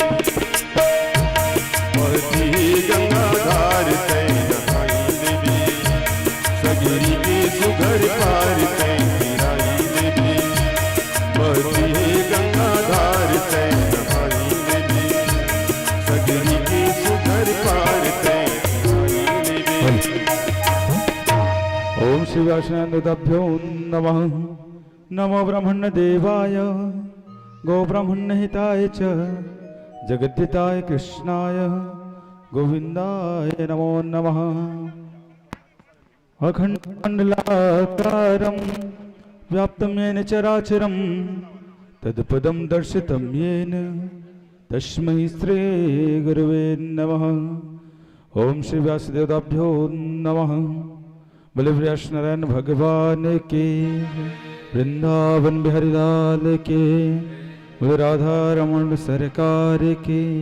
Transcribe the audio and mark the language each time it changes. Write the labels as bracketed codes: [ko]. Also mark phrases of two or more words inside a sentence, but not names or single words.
[bho] गंगा धार ते नहाई ले सगरी के सुघर पार ते फिराई ले बहती गंगा धार ते नहाई ले सगरी के सुघर पार ते फिराई ले [sa] ओम शिवाशनंदभ्यो नमः नमो ब्रह्मण्य देवाय गो ब्रह्मण्य हिताय च जगद्धिताय कृष्णाय गोविंदाय नमो नमः अखंडमंडलाकारं व्याप्तं येन चराचरं तत्पदं दर्शितं येन तस्मै श्री गुरवे नमः ओम श्री व्यासदेवाभ्यो नमः [bho] बोले व्यासनारायण भगवान के वृंदावन बिहारी लाल के बोले राधा रमण सरकार के